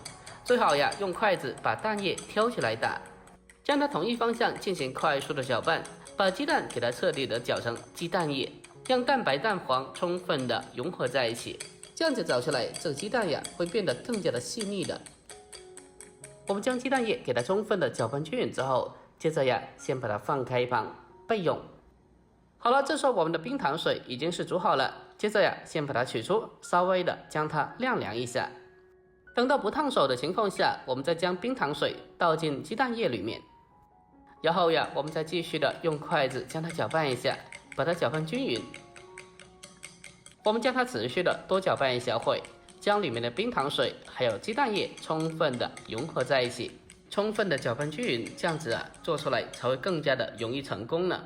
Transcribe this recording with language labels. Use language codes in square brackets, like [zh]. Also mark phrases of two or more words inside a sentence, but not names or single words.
[zh] 最好呀，用筷子把蛋液挑起來打，將它同一方向進行快速的攪拌，把雞蛋給它徹底的攪成雞蛋液，讓蛋白蛋黃充分的融合在一起。這樣子攪出來，這個雞蛋呀會變得更加的細膩的。我們將雞蛋液給它充分的攪拌均勻之後，接着呀，先把它放開一旁備用。好了，這時候我們的冰糖水已經是煮好了，接着呀，先把它取出，稍微的將它晾涼一下。等到不燙手的情況下，我們再將冰糖水倒進雞蛋液裡面，然後呀，我們再繼續的用筷子將它攪拌一下，把它攪拌均勻。我們將它持續的多攪拌一小會，將裡面的冰糖水還有雞蛋液充分的融合在一起，充分的攪拌均勻，這樣子啊，做出來才會更加的容易成功呢。